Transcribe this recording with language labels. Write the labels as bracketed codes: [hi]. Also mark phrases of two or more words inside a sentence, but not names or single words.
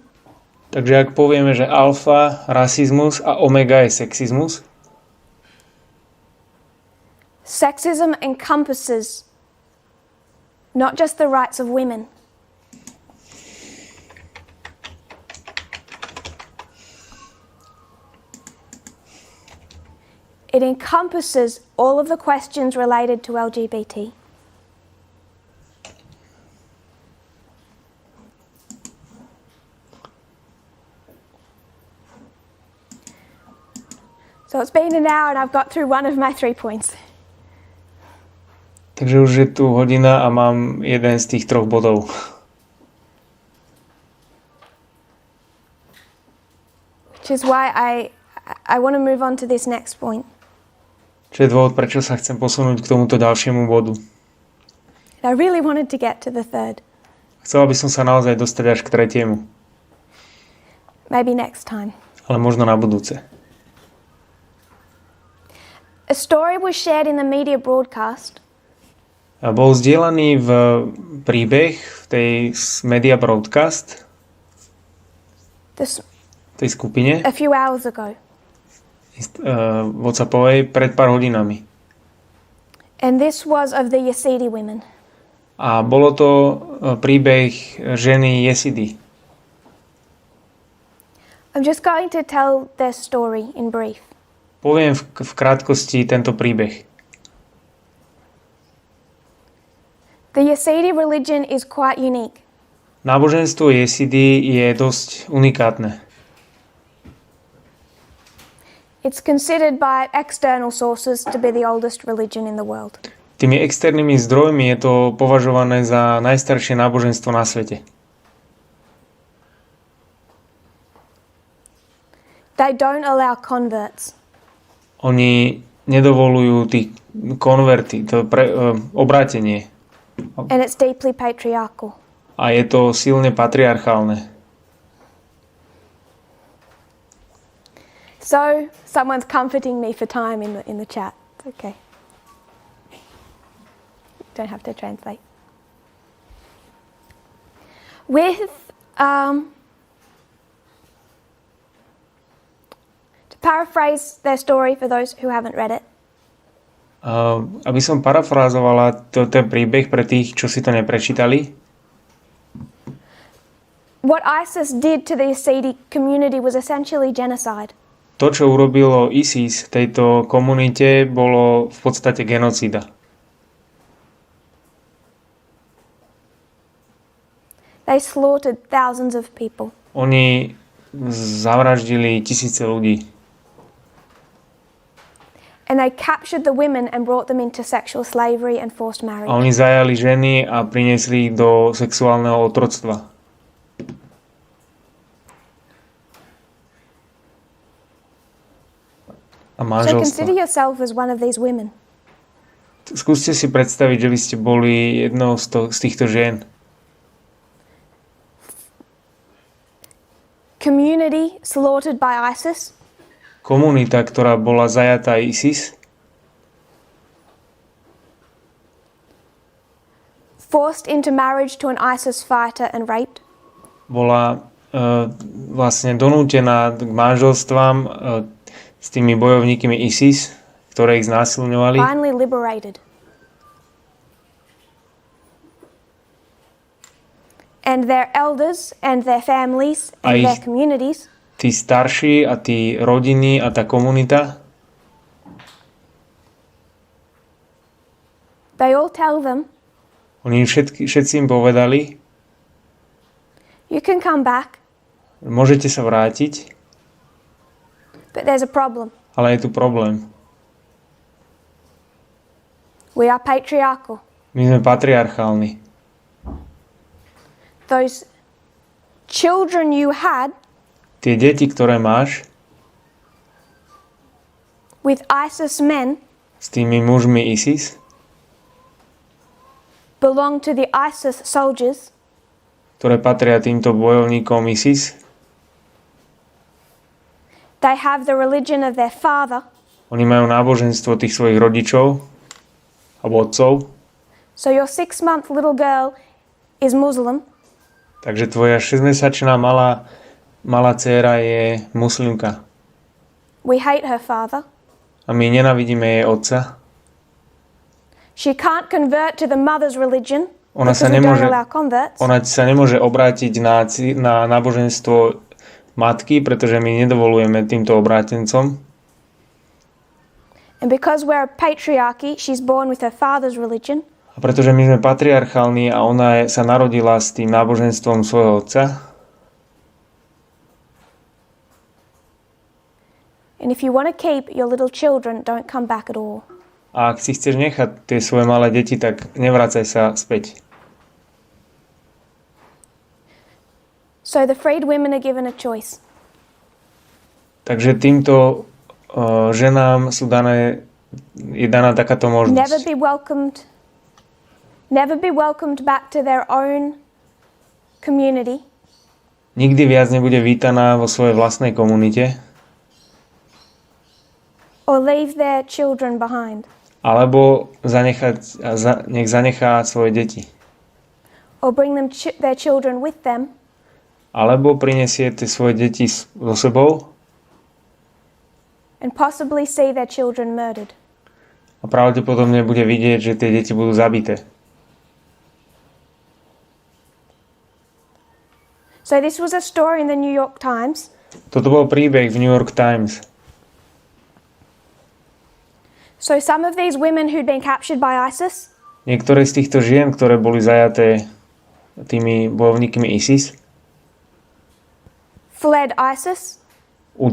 [sk] Takže ak povieme, že alfa, rasizmus a omega je sexizmus, [en] sexism encompasses not just the rights of women, it encompasses all of the questions related to LGBT. So it's been an hour and I've got through one of my 3 points. [sk] takže už je tu hodina a mám jeden z tých 3 bodov. [en] Which is why I want to move on to this next point. [sk] Čo je dôvod, prečo sa chcem posunúť k tomuto ďalšiemu bodu. [en] I really wanted to get to the third. [sk] Chcela by som sa naozaj dostať až k 3. [en] Maybe next time. [sk] Ale možno na budúce. [en] A story was shared in the media broadcast [sk] A bol zdieľaný v príbeh v tej [en] media broadcast, [sk] tej skupine [en] a few hours ago. [sk] WhatsAppovej pred pár hodinami. [en] And this was of the Yazidi women. [sk] A bolo to príbeh ženy Jesidi. [en] I'm just going to tell their story in brief. [sk] Poviem v krátkosti tento príbeh. [en] The Yazidi religion is quite unique. [sk] Náboženstvo Jesidi je dosť unikátne. [en] It's considered by external sources to be the oldest religion in the world. [sk] Tými externými zdrojmi je to považované za najstaršie náboženstvo na svete. [en] They don't allow converts. [sk] Oni nedovolujú tých konverty, obrátenie. [en] And it's deeply patriarchal. [sk] A je to silne patriarchálne. [en] So, someone's comforting me for time in the chat. Okay. Don't have to translate. With to paraphrase their story for those who haven't read it. [sk] Aby som parafrázovala ten príbeh pre tých, čo si to neprečítali. [en] What ISIS did to the Yazidi community was essentially genocide. [sk] To, čo urobilo ISIS tejto komunite, bolo v podstate genocída. [en] They slaughtered thousands of people. [sk] Oni zavraždili tisíce ľudí. [en] And they captured the women and brought them into sexual slavery and forced marriage. [sk] A oni zajali ženy a priniesli ich do sexuálneho otroctva. A [en] So [sk] manželstva. [en] consider yourself as one of these women. [sk] Skúste si predstaviť, že by ste boli jednou z týchto žien. [en] Community slaughtered by ISIS. [sk] Komunita, ktorá bola zajatá ISIS, [en] Forced into marriage to an ISIS fighter and raped. [sk] bola vlastne donútená k manželstvám s tými bojovníkmi ISIS, ktoré ich znásilňovali. [en] Finally liberated. And their elders and their families and their communities [sk] Tí starší a tí rodiny a tá komunita, [en] they all tell them, [sk] oni všetci im povedali, [en] you can come back, [sk] môžete sa vrátiť, [en] but there's a problem. [sk] ale je tu problém. [en] We are patriarchal. [sk] My sme patriarchálni. [en] Those children you had [sk] Tie deti, ktoré máš [en] with ISIS men [sk] s tými mužmi ISIS, [en] belong to the ISIS soldiers, [sk] ktoré patria týmto bojovníkom ISIS, [en] they have the religion of their father, [sk] oni majú náboženstvo tých svojich rodičov alebo otcov, [en] so your 6-month little girl is Muslim, [sk] takže tvoja 6-mesačná malá dcéra je muslimka. [en] we hate her father, [sk] A my nenávidíme jej otca. [en] she can't convert to the mother's religion, [sk] Ona [en] because [sk] sa [en] we don't [sk] nemôže, [en] allow converts, [sk] ona sa nemôže obrátiť na náboženstvo matky, pretože my nedovolujeme týmto obrátencom. [en] and because we're a patriarchy, she's born with her father's religion, [sk] A pretože my sme patriarchálni a ona sa narodila s tým náboženstvom svojho otca. [en] and if you want to keep your little children, don't come back at all. [sk] A ak si chceš nechať tie svoje malé deti, tak nevracaj sa späť. [en] So the freed women are given a choice. [sk] Takže týmto ženám je daná takáto možnosť. [en] Never be welcomed back to their own community. [sk] Nikdy viac nebude vítaná vo svojej vlastnej komunite. [en] Or leave their children behind. [sk] Alebo nech zanechá svoje deti. [en] Or bring them their children with them. [sk] Alebo prinesie tie svoje deti so sebou. [en] And possibly see their children murdered. [sk] A pravdepodobne bude vidieť, že tie deti budú zabité. [en] So this was a story in the New York Times. [sk] Toto bol príbeh v New York Times. [en] So some of these women who'd been captured by ISIS, [sk] Niektoré z týchto žien, ktoré boli zajaté tými bojovníkmi ISIS, [en] fled ISIS,